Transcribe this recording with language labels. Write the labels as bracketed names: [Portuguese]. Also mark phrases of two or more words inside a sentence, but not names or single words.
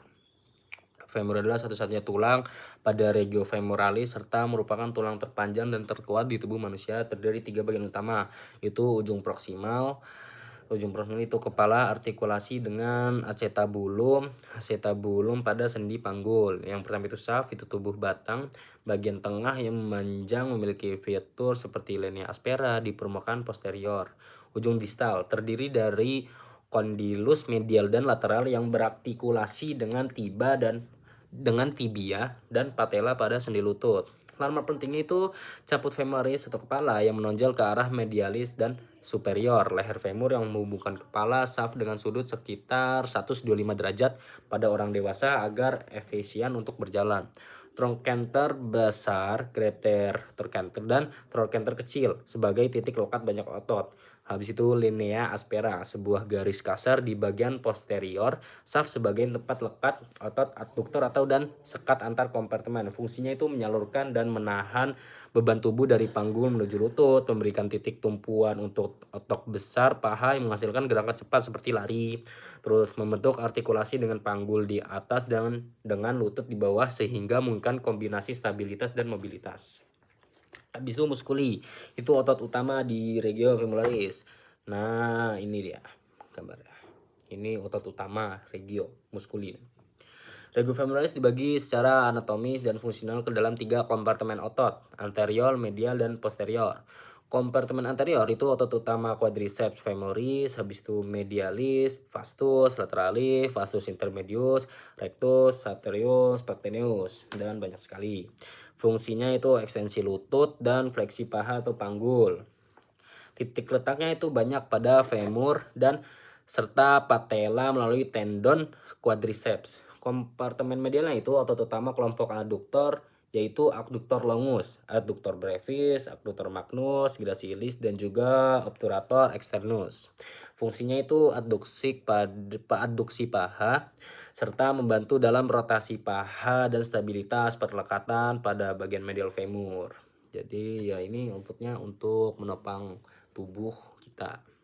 [Indonesian] Femur adalah satu-satunya tulang pada regio femoralis serta merupakan tulang terpanjang dan terkuat di tubuh manusia. Terdiri 3 bagian utama, itu ujung proksimal. Ujung proksimal itu kepala artikulasi dengan acetabulum pada sendi panggul. Yang pertama itu saf, itu tubuh batang. Bagian tengah yang memanjang memiliki fitur seperti [Latin] linea aspera [Indonesian] di permukaan posterior. Ujung distal terdiri dari kondilus medial dan lateral yang berartikulasi dengan tibia dan patella pada sendi lutut. Landmark pentingnya itu [Latin] caput femoris [Indonesian] atau kepala yang menonjol ke arah medialis dan superior. Leher femur yang menghubungkan kepala saf dengan sudut sekitar 125 derajat pada orang dewasa agar efisien untuk berjalan. Trochanter besar, [English] greater trochanter, [Indonesian] dan trochanter kecil sebagai titik lokat banyak otot. [Latin] Habis itu linea aspera, [Indonesian] sebuah garis kasar di bagian posterior saf sebagai tempat lekat otot adduktor dan sekat antar kompartemen. Fungsinya itu menyalurkan dan menahan beban tubuh dari panggul menuju lutut, memberikan titik tumpuan untuk otot besar paha yang menghasilkan gerakan cepat seperti lari. Terus membentuk artikulasi dengan panggul di atas dan dengan lutut di bawah sehingga memungkinkan kombinasi stabilitas dan mobilitas. Habis itu muskuli, itu otot utama di regio femoralis. Nah, ini dia gambarnya. Ini otot utama [Latin] regio muskuli. Regio femoralis [Indonesian] dibagi secara anatomis dan fungsional ke dalam 3 kompartemen otot, anterior, medial, dan posterior. Kompartemen anterior itu otot utama [Latin] quadriceps femoris, [Indonesian] habis itu medialis, [Latin] vastus lateralis, vastus intermedius, rectus, sartorius, pectineus, [Indonesian] dan banyak sekali. Fungsinya itu ekstensi lutut dan fleksi paha atau panggul. Titik letaknya itu banyak pada femur dan serta patella melalui tendon quadriceps. Kompartemen medialnya itu otot utama kelompok adduktor yaitu adduktor longus, adduktor brevis, adduktor magnus, gracilis, dan juga [Latin] obturator externus. [Indonesian] Fungsinya itu adduksi paha serta membantu dalam rotasi paha dan stabilitas perlekatan pada bagian medial femur. Jadi ya ini untuknya untuk menopang tubuh kita.